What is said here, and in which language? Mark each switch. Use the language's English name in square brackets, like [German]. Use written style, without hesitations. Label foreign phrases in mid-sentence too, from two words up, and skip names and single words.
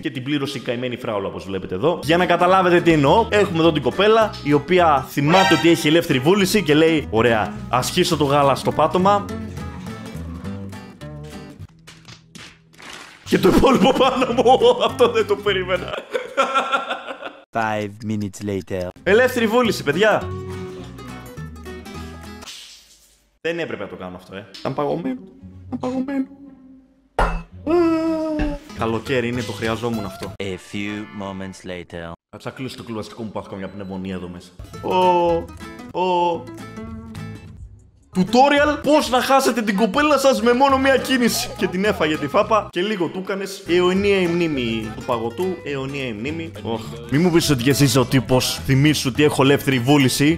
[Greek] Και την πλήρωσε η καημένη φράουλα, όπως βλέπετε εδώ. Για να καταλάβετε τι εννοώ, έχουμε εδώ την κοπέλα, η οποία θυμάται ότι έχει ελεύθερη βούληση και λέει: ωραία, ασχίσω το γάλα στο πάτωμα. Και το υπόλοιπο πάνω μου, αυτό δεν το περίμενα. [English] 5 minutes later. [Greek] Ελεύθερη βούληση, παιδιά. Δεν έπρεπε να το κάνω αυτό, Ήταν παγωμένο. Καλοκαίρι είναι, το χρειαζόμουν αυτό. [English] A few moments later. [Greek] Θα κλείσω το κλουβαστικό μου, πάθω μια πνευμονία εδώ μέσα. Tutorial πώς να χάσετε την κοπέλα σας με μόνο μία κίνηση. Και την έφαγε τη φάπα και λίγο του κάνες. Αιωνία η μνήμη του παγωτού. Αιωνία η μνήμη. Μη μου πεις ότι και εσύ είσαι ο τύπος. Θυμήσου ότι έχω ελεύθερη βούληση.